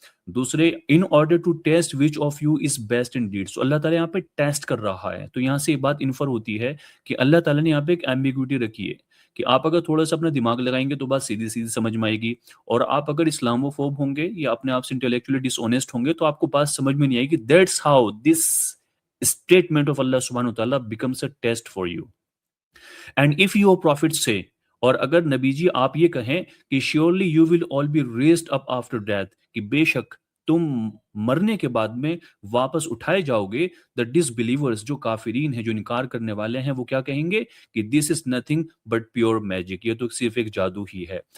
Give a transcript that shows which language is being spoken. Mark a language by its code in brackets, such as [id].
[ur] دوسرے، [en] In order to test which of you is best in deed. [ur] اللہ تعالیٰ یہاں پہ ٹیسٹ کر رہا ہے. تو یہاں سے یہ بات انفر ہوتی ہے کہ اللہ تعالیٰ نے یہاں پہ ایک ایمبیگوٹی رکھی ہے کہ آپ اگر تھوڑا سا اپنا دماغ لگائیں گے تو بات سیدھی سیدھی سمجھ میں آئے گی، اور آپ اگر اسلامو فوب ہوں گے یا اپنے آپ سے انٹلیکچولی ڈس آنیسٹ ہوں گے تو آپ کو بات سمجھ میں نہیں آئے گی. [en] That's how this statement of Allah subhanahu wa ta'ala becomes a test for you. And if your prophet say, [ur] اور اگر نبی جی آپ یہ کہیں کہ [en] surely you will all be raised up after death، [ur] کہ بے شک تم مرنے کے بعد میں واپس اٹھائے جاؤ گے، [en] the disbelievers [ur] جو کافرین ہیں جو انکار کرنے والے ہیں وہ کیا کہیں گے کہ [en] this is nothing but pure magic، [ur] یہ تو صرف ایک جادو ہی ہے.